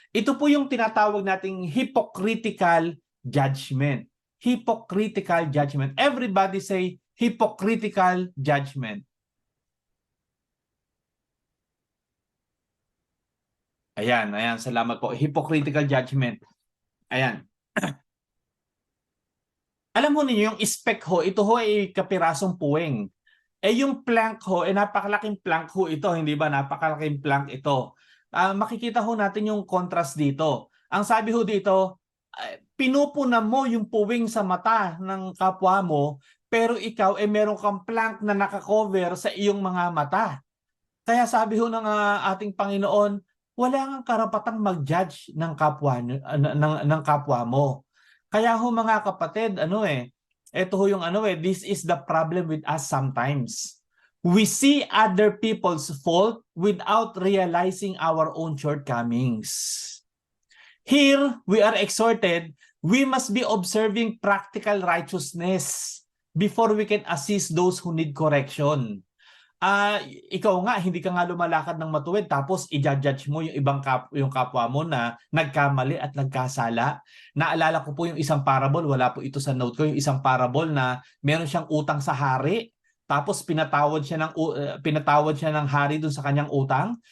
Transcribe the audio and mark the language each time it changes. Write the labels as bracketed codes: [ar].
[tl] Ito po yung tinatawag nating hypocritical judgment. [en] Hypocritical judgment. Everybody say hypocritical judgment. [tl] Ayan, ayan, salamat po. Hypocritical judgment. Ayan. Alam mo niyo yung speck ho, ito ho ay kapirasong puweng. Yung plank ho, napakalaking plank ho ito, hindi ba? Napakalaking plank ito. Makikita ho natin yung contrast dito. Ang sabi ho dito, pinupuna mo yung puwing sa mata ng kapwa mo, pero ikaw meron kang plank na nakakover sa iyong mga mata. Kaya sabi ho ng ating Panginoon, wala kang karapatang mag-judge ng kapwa ng kapwa mo. Kaya ho mga kapatid, ito ho yung [en] this is the problem with us sometimes. We see other people's fault without realizing our own shortcomings. Here, we are exhorted, we must be observing practical righteousness before we can assist those who need correction. [tl] Ikaw nga, hindi ka nga lumalakad ng matuwid tapos i-judge mo yung yung kapwa mo na nagkamali at nagkasala. Naalala ko po yung isang parable, wala po ito sa note ko, yung isang parable na meron siyang utang sa hari. Tapos pinatawad siya ng hari dun sa kanyang utang.